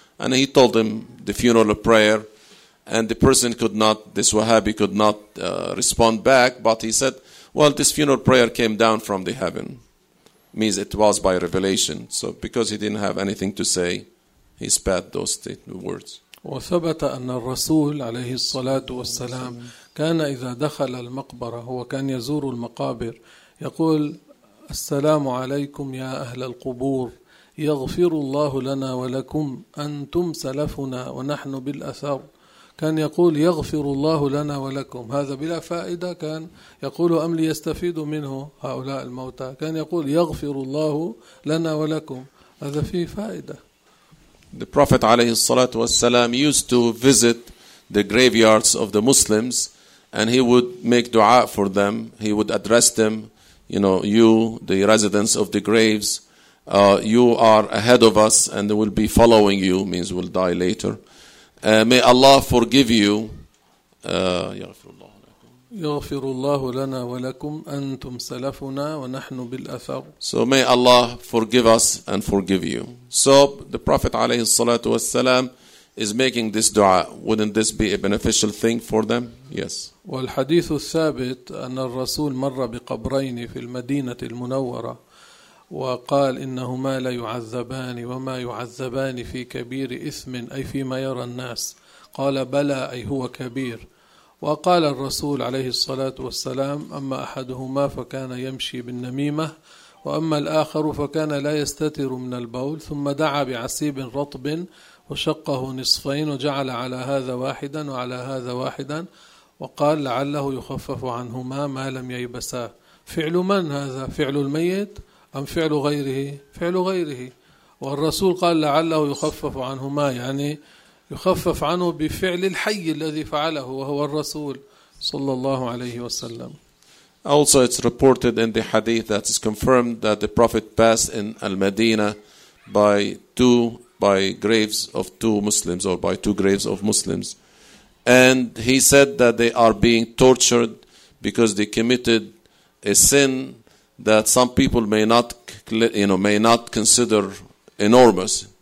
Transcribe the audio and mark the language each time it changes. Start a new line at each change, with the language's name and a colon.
English: And he told him the funeral prayer. And the person could not, this Wahhabi could not respond back, but he said, well, this funeral prayer came down from the heaven. Means it was by revelation. So because he didn't have anything to say, he spat those words.
Arabic: وثبت أن الرسول عليه الصلاة والسلام كان إذا دخل المقبرة، هو كان يزور المقابر، يقول السلام عليكم يا أهل القبور، يغفر الله لنا ولكم، أنتم سلفنا ونحن بالأثر. كان يقول يغفر الله لنا ولكم، هذا بلا فائدة، كان يقول أم ليستفيدوا منه هؤلاء الموتى، كان يقول يغفر الله لنا ولكم، هذا فيه فائدة.
English: The Prophet
Arabic: عليه الصلاة والسلام
English: used to visit the graveyards of the Muslims and he would make dua for them. He would address them, you know, you, the residents of the graves, you are ahead of us and we'll be following you, means we'll die later. May Allah forgive you
Arabic: يغفر الله لكم. يغفر الله لنا ولكم أنتم سلفنا ونحن بالأثر.
English: So may Allah forgive us and forgive you. So the Prophet
Arabic: عليه الصلاة والسلام
English: is making this dua. Wouldn't this be a beneficial thing for them? Yes.
Arabic: والحديث الثابت أن الرسول مر بقبرين في المدينة المنورة وقال إنهما لا يعذبان وما يعذبان في كبير إثم أي فيما يرى الناس. قال بلى أي هو كبير. وقال الرسول عليه الصلاة والسلام أما أحدهما فكان يمشي بالنميمة وأما الآخر فكان لا يستتر من البول، ثم دعا بعصيب رطب وشقه نصفين وجعل على هذا واحدا وعلى هذا واحدا وقال لعله يخفف عنهما ما لم ييبسا. فعل من هذا؟ فعل الميت أم فعل غيره؟ فعل غيره. والرسول قال لعله يخفف عنهما، يعني يخفف عنه بفعل الحي الذي فعله وهو الرسول صلى الله عليه وسلم.
English: Also it's reported in the hadith that is confirmed that the Prophet passed in Al-Madinah by two graves of Muslims. And he said that they are being tortured because they committed a sin that some people may not consider enormous.